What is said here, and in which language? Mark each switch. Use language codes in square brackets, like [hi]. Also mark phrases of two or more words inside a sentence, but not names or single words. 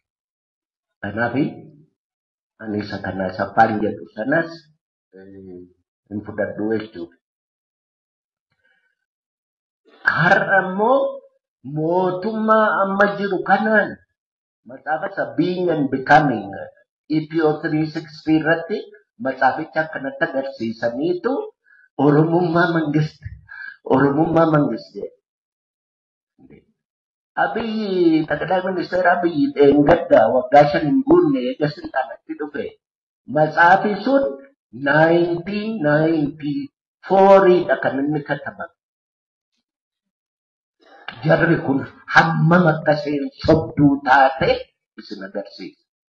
[om] Kanaaf ani isa kana Asaffaan jedhu sanas hin fudhadhu jechuudha. Har'a immoo mootummaa amma jiru kanaan matsaafasa being and becoming EPO 360 irratti matsaaficha akkanatti agarsiisaniitu Oromummaa mangiste. Abiyyi [am] ጠቅላይ ሚኒስትር [om] Abiyyi dheengadda waggaa 5 hin guunne eega silxaanatti dhufe. Matsaafi sun 1994dha kan inni katabame. Jarri kun hammam akka isheen sobduu taate isin agarsiisa.